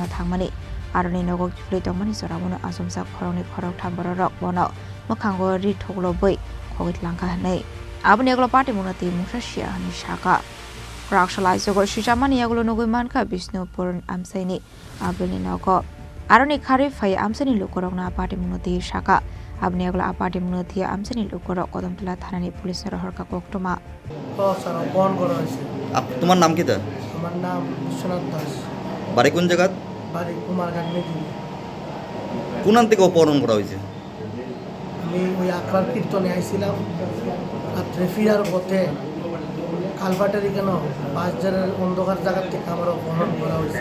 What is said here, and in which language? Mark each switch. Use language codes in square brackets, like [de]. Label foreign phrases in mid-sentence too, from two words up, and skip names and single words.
[trp] Thanani Aroni Nogo Twiwi soramono asumsa Khorangni Khoroksa borokni Nogo Mankha ri thoglo boi Twlangjaknai Abni Yakulo Patimung Mushashia ni Saka Kraksal Aichugo Yakulo Mankha Bishnupur Amchaini Abni Nogo Aroni khari phai Amchaini Lukurok na Patimung Saka Abni Yakulo Patimung Amchaini Lukurok Kadamtala Thanani police Koktwma [bn] তোমার নাম কি? আমার নাম বিশ্বনাথ। বাড়ি কোন জায়গা? বাড়ি কুমারঘাট মেদিনী। কোন আন থেকে অপহরণ করা হয়েছে? আমি ওই আখড়ার কীর্তনে আইছিলাম, রাত্রে ফিরার পথে কালভার্টের কেন বাজারের অন্ধকার জায়গা থেকে আমার অপহরণ করা হয়েছে।